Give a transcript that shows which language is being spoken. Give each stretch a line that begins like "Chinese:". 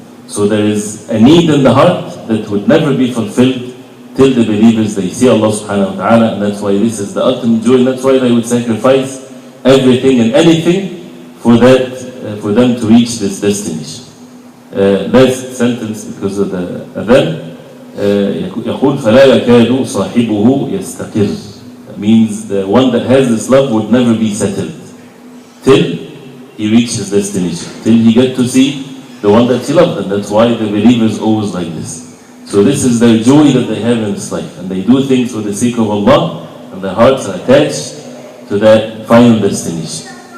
English: So there is a need in the heart that would never be fulfilled till the believers, they see Allah subhanahu wa ta'ala, and that's why this is the ultimate joy, and that's why they would sacrifice everything and anything for for them to reach this destination. Last sentence because of the adhan.
Arabic: يقول فلا يكاد صاحبه يستقر.
English: That means the one that has this love would never be settled till he reaches destination, till he get to see the one that he loved. And that's why the believers always like this. So this is their joy that they have in this life, and they do things for the sake of Allah, and their hearts are attached to that final destination.